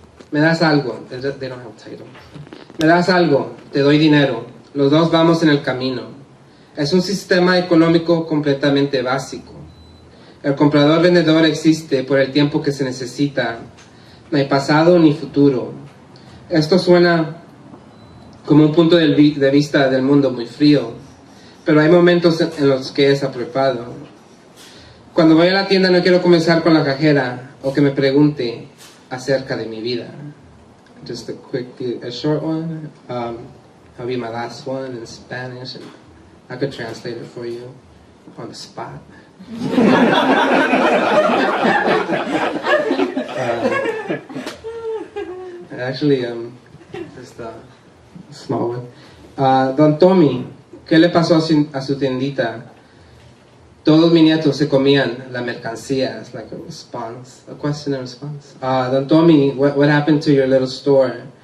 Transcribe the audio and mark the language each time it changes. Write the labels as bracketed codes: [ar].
[es] Me das algo, [en] they don't have titles. [es] Me das algo, te doy dinero, los dos vamos en el camino. Es un sistema económico completamente básico. El comprador-vendedor existe por el tiempo que se necesita. No hay pasado ni futuro. Esto suena como un punto de vista del mundo muy frío, pero hay momentos en los que es apropiado. Cuando voy a la tienda no quiero comenzar con la cajera o que me pregunte acerca de mi vida. [en] Just a short one. I'll be my last one in Spanish, and I could translate it for you on the spot. Actually, just a small one. [es] Don Tommy, ¿qué le pasó a su tiendita? Todos mis nietos se comían la mercancía. [en] It's like a response, a question and response. Don Tommy, what happened to your little store?